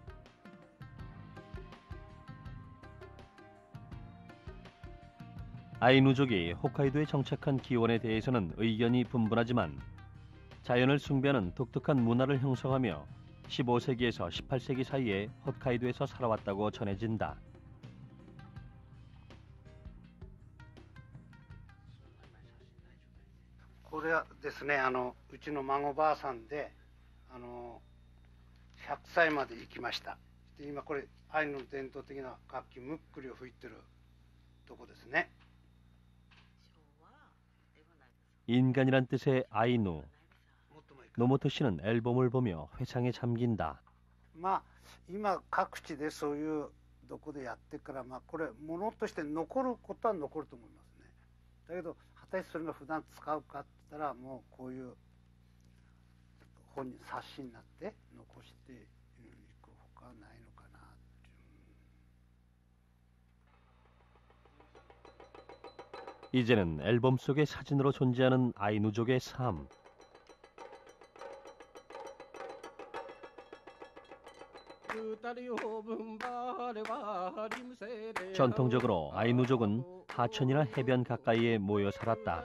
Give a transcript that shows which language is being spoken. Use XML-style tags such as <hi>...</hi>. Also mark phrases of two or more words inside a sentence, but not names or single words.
<ko>아이누족이 홋카이도에 정착한 기원에 대해서는 의견이 분분하지만 자연을 숭배하는 독특한 문화를 형성하며 15세기에서 18세기 사이에 홋카이도에서 살아왔다고 전해진다.</ko> <ja>これはですね、うちの孫ばあさんで、100歳まで生きました。で今これアイヌの伝統的な楽器ムックリを吹いてるとこですね。</ja> <ko>인간이란 뜻의 아이누. 노모토 씨는 앨범을 보며 회상에 잠긴다.</ko> <ja>まあ今各地でそういうどこでやってからこれ物として残ることは残ると思いますね。だけど果たしてそれが普段使うかって言ったらもうこういう本に冊子になって残していくほかないのかなっていう。</ja> <ko>이제는 앨범 속의 사진으로 존재하는 아이누족의 삶. 전통적으로 아이누족은 하천이나 해변 가까이에 모여 살았다.</ko>